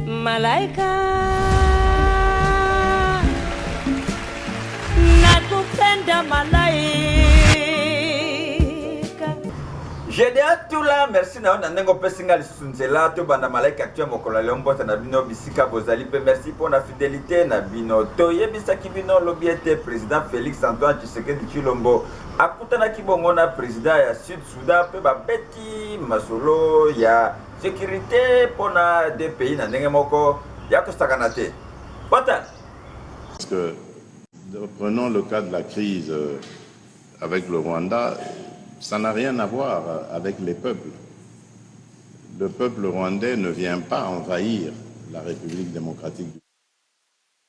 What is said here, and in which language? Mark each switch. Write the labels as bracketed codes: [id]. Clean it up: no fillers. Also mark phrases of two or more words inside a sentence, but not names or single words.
[sw] Malaika nakupenda malaika. [ln] Gédéa Toula, merci na nango pesinga lisunzela to banda malaika actuel mokola lombo na bino bisika bozali pe [fr] merci pour la fidélité [ln] na bino to yebisa ki bino lobiete président Félix Antoine Tshisekedi Tshilombo akutana kibongo na président ya Sud Soudan pe ba beti masolo ya [fr] sécurité pour [ln] na [fr] deux pays [ln] na ndenge moko ya kosakana te. [fr] Parce que prenons le cas de la crise avec le Rwanda. Ça n'a rien à voir avec les peuples. Le peuple rwandais ne vient pas envahir la République démocratique du Congo.